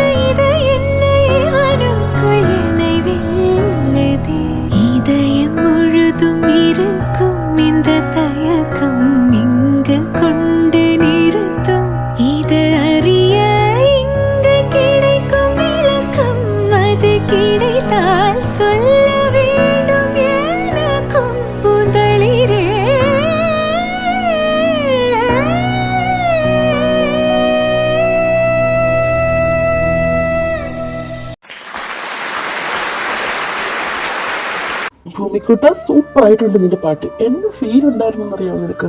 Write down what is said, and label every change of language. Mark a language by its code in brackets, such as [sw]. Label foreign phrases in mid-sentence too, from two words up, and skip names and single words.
[ta] இது என்ன இவனுக்குள் என்னை வெல்லுதே இதயம் முழுதும் இருக்கும் இந்த தயக்கம் இங்கு கொண்டு நிறுத்தும் இது அறிய இங்கு கிடைக்கும் விளக்கம் அது கிடைத்தால் சொல்ல வேண்டும் எனக்கும் பூந்தளிரே [ml] ഭൂമിക്കുട്ട, സൂപ്പർ ആയിട്ടുണ്ട് നിന്റെ പാട്ട്. എന്ത് ഫീൽ ഉണ്ടായിരുന്നു അറിയാമോ നിനക്ക്?